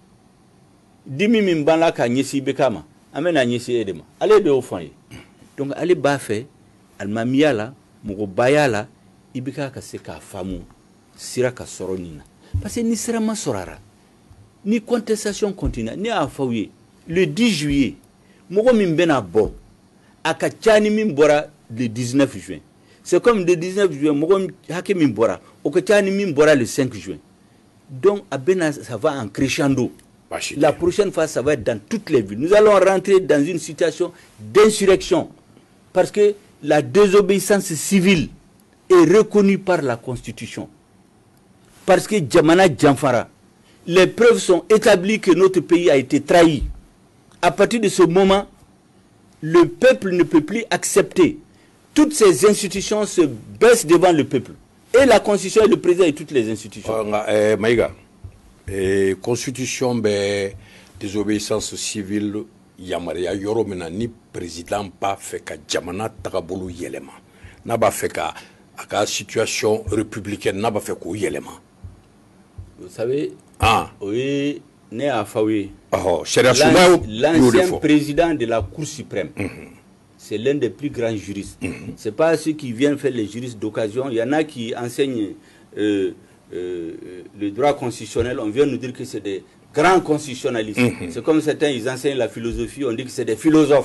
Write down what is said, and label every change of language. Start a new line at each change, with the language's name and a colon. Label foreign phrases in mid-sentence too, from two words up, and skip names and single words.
Bambara: dimi min b'an la k'a ɲɛsin IBK ma an bɛna ɲɛsin e de ma ale de y'o fɔ an ye donc ale b'a fɛ alimamiya la mɔgɔbaya la IBK ka se k'a faamu sira ka sɔrɔ nin na parce que ni sira ma sɔrɔ a la ni
French: contestation continue
Bambara: ne y'a fɔ aw ye
French: le 10 juillet
Bambara: mɔgɔ min bɛna bɔ a ka ca ni min bɔra
French: le 19 juin c'est comme le 19 juin
Bambara: mɔgɔ hakɛ min bɔra o ka ca ni min bɔra
French: le 5 juin donc
Bambara: a bɛna
French: ça va en crescendo la prochaine fois ça va être dans toutes les villes nous allons rentrer dans une situation d'insurrection parce que la désobéissance civile est reconnue par la constitution parce que
Bambara: jamana janfara
French: les preuves sont établies que notre pays a été trahi à partir de ce moment le peuple ne peut plus accepter toutes ces institutions se baissent devant le peuple et la constitution et le président et toutes les institutions
Bambara: Maïga constitution bɛ
French: désobéissance civile
Bambara: yamaruya yɔrɔ min na ni président b'a fɛ ka jamana tagabolo yɛlɛma n'a b'a fɛ ka a ka
French: situation républicaine
Bambara: n'a b'a fɛ k'o yɛlɛma
French: vous savez
Bambara: o ye ne y'a fɔ aw ye
French: l'ancien président de la Cour suprême c'est l'un des plus grands juristes c'est pas ceux qui viennent faire les juristes d'occasion il y en a qui enseignent le droit constitutionnel, on vient nous dire que c'est des grands constitutionnalistes. C'est comme certains, ils enseignent la philosophie, on dit que c'est des philosophes.